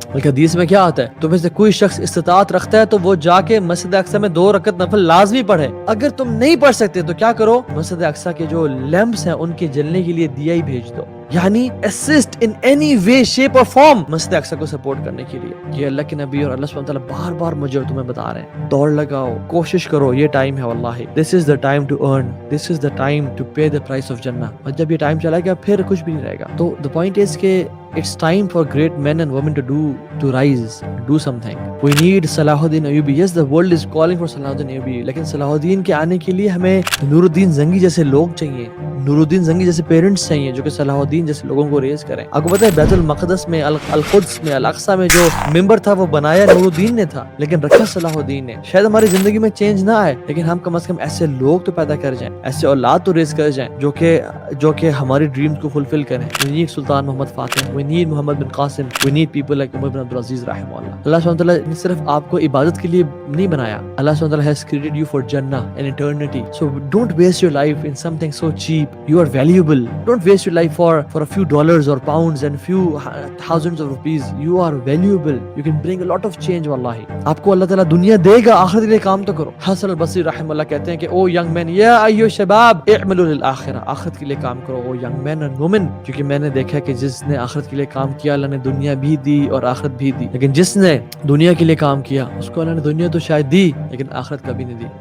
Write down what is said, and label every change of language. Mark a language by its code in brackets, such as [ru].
[ur] بلکہ حدیث میں کیا آتا ہے؟ تم میں سے کوئی شخص استطاعت رکھتا ہے تو وہ جا کے مسجد اقصی میں 2 رکعت نفل لازمی پڑھے. اگر تم نہیں پڑھ سکتے تو کیا کرو؟ مسجد اقصی کے جو لیمپس ہیں ان کے جلنے کے لیے دیا ہی بھیج دو، یعنی [en] assist in any way shape [ur] اور فارم مسجد اقصی کو سپورٹ کرنے کے لیے. یہ اللہ کے نبی اور اللہ سبحانہ تعالیٰ بار بار مجھے اور تمہیں بتا رہے ہیں دوڑ لگاؤ، کوشش کرو، یہ ٹائم ہے. [en] واللہ this is the time to earn, this is the time to pay the price of جنہ. [ur] اور جب یہ ٹائم چلا گیا پھر کچھ بھی نہیں رہے گا. [en] تو the point is کہ it's time for great men and women to rise, do something. We need [ur] صلاح الدین Ayubi. [en] Yes, the world is calling for [ur] صلاح الدین ایوبی، لیکن صلاح الدین کے آنے کے لیے ہمیں نور الدین زنگی جیسے لوگ چاہیے، نور الدین زنگی جیسے پیرنٹس چاہیے جو کہ صلاح الدین جیسے لوگوں کو ریز کریں. آپ کو پتہ ہے بیت المقدس میں، القدس میں، الاقصی میں جو ممبر تھا وہ بنایا نور الدین نے تھا لیکن رکھا صلاح الدین نے. شاید ہماری زندگی میں چینج نہ آئے لیکن ہم کم از کم ایسے لوگ تو پیدا کر جائیں، ایسے اولاد تو ریز کر جائیں جو کہ ہماری ڈریمز کو فلفل کریں. سلطان محمد فاتح [en] we need Muhammad bin Qasim, we need people like Umar bin Abdul Aziz rahimahullah. [ar] Allah subhanahu wa ta'ala [ur] نے صرف آپ کو عبادت کے لیے نہیں بنایا. [ar] Allah subhanahu wa ta'ala [en] has created you for Jannah and eternity. So don't waste your life in something so cheap. You are valuable. Don't waste your life for a few dollars or pounds and few thousands of rupees. You are valuable. You can bring a lot of change wallahi. [ur] آپ کو اللہ تعالیٰ دنیا دے گا, آخرت کے لیے کام تو کرو. حسن البصری رحمہ اللہ کہتے ہیں کہ [en] O young men [ar] یا ایو شباب اعملوا للآخرہ, [ur] آخرت کے لیے کام کرو [en] O young men and women. [ur] کیونکہ میں نے دیکھا کہ جس نے آخرت کے لیے کام کیا اللہ نے دنیا بھی دی اور آخرت بھی دی, لیکن جس نے دنیا کے لیے کام کیا اس کو اللہ نے دنیا تو شاید دی لیکن آخرت کبھی نہیں دی.